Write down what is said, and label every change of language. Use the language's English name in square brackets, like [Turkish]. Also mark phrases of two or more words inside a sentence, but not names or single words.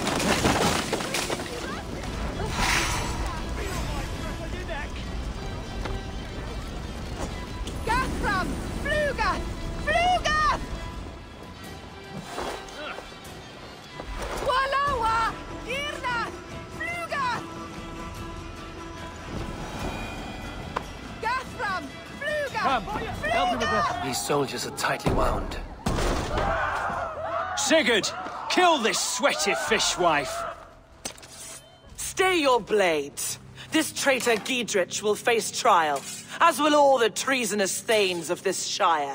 [English] Gathram! Fluga! Fluga! Swallowa! Irna! Fluga! Gathram! Fluga! Come, help me with this. These soldiers are tightly wound. Sigurd, kill this sweaty fishwife. Stay your blades. This traitor Giedrich will face trial, as will all the treasonous thanes of this shire.